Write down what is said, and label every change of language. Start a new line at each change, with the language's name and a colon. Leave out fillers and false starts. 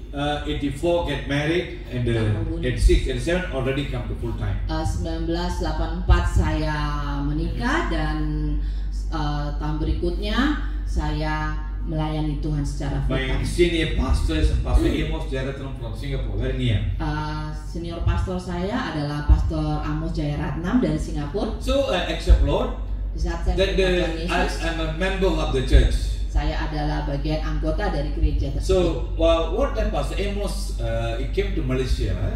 English: 84 get married, and 86, 87 already come to full time.
Indonesian: 1984 saya menikah, dan tahun berikutnya saya melayani Tuhan secara full
English: My time. senior pastors and Pastor Amos Jayaratnam from Singapore, very near.
Indonesian: Senior pastor saya adalah Pastor Amos Jayaratnam dari Singapura.
English: So I accept Lord.
Indonesian: Di saat saya
English: Then
Indonesian: menerima Tuhan Yesus,
English: I'm a member of the church.
Indonesian: saya adalah bagian anggota dari gereja tersebut.
English: So one time Pastor Amos he came to Malaysia.